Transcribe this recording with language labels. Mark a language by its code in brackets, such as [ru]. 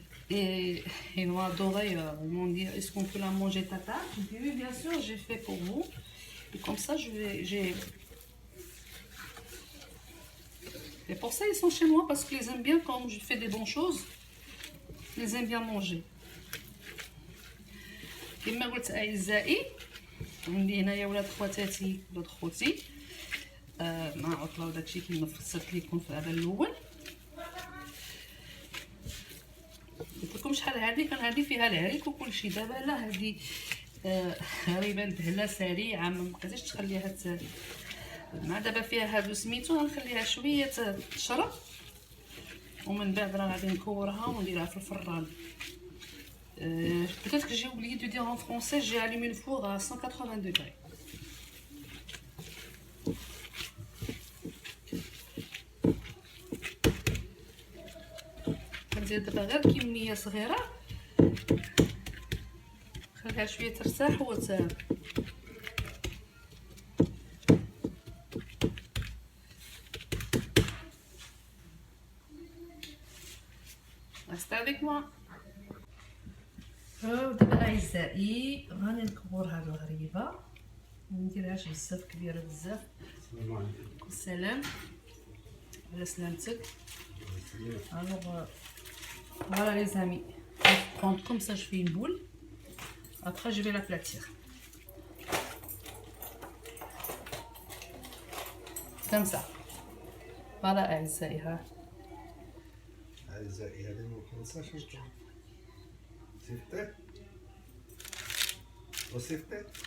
[fr] Et ils m'ont adoré, ils m'ont dit est-ce qu'on peut la manger tata? J'ai dit oui, bien sûr, j'ai fait pour vous. Et comme ça, Et pour ça, ils sont chez moi parce qu'ils aiment bien quand je fais des bonnes choses. Ils aiment bien manger. [ar] كما قلت أعزائي، عندي هنايا ولاد خواتاتي ولاد خوتي مع عطلة وداكشي كيما فسرت لكم في هذا الأول. قلت لكم شحال هذه كان هذه فيها العريك وكلشي. دابا لا، هذه غريبه البهله سريعه، ما بقيتيش تخليها مع دابا فيها هادو سميتو، غنخليها شويه تشرب ومن بعد راه غادي نكورها ونديرها في الفران. [fr] Peut-être que j'ai oublié de dire en français, j'ai allumé le four à 180 degrés. [ar] كندير دابا غير كميه صغيره، خليها شويه ترتاح [fr] Restez avec moi. [ar] دابا اعزائي غادي نكور هاد الغريبه، منديرهاش بزاف كبيره بزاف. السلام على سلامتك. [fr] Alors voilà les amis, je vais prendre comme ça, je fais une boule, après je vais l'aplatir comme ça. [ar] Voilà أعزائي. ها أعزائي هذه ما نخلصهاش نشوف صيفطي وصيفطي.